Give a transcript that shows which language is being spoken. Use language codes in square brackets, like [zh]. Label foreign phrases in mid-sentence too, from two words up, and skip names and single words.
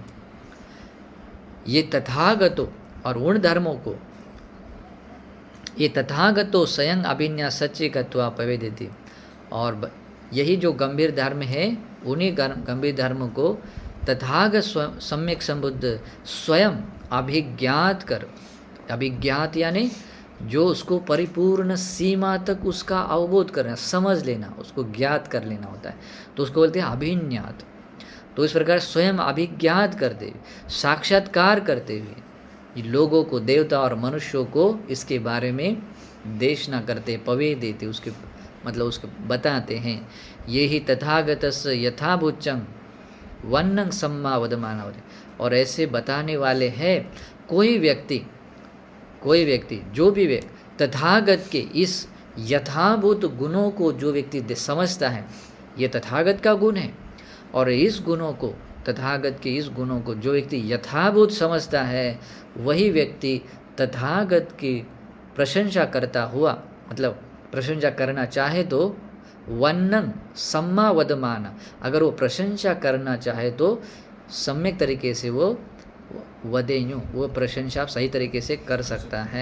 [hi] ये तथागतों और गुण धर्मों को ये [pi] तथागतो स्वयं अभिन्या सच्चे कत्वा पवेदिति, [hi] और यही जो गंभीर धर्म है उन्हीं गंभीर धर्म को तथागत सम्यक संबुद्ध स्वयं अभिज्ञात कर, अभिज्ञात यानी जो उसको परिपूर्ण सीमा तक उसका अवबोध करना, समझ लेना, उसको ज्ञात कर लेना होता है, तो उसको बोलते हैं अभिज्ञात। तो इस प्रकार स्वयं अभिज्ञात करते हुए, साक्षात्कार करते हुए लोगों को, देवता और मनुष्यों को इसके बारे में देशना करते, पवे देते, उसके मतलब उसको बताते हैं। ये ही [pi] तथागतस्य यथाभूचंग वन्नंग सम्मा वदमाना [hi] होते, और ऐसे बताने वाले हैं कोई व्यक्ति जो भी व्यक्ति तथागत के इस यथाभूत गुणों को जो व्यक्ति समझता है, ये तथागत का गुण है, और इस गुणों को, तथागत के इस गुणों को जो व्यक्ति यथाभूत समझता है, वही व्यक्ति तथागत की प्रशंसा करता हुआ, मतलब प्रशंसा करना चाहे तो [pi] वन्नंग सम्मा वदमाना, [hi] अगर वो प्रशंसा करना चाहे तो सम्यक तरीके से वो वदेन्यु, वो प्रशंसा सही तरीके से कर सकता है।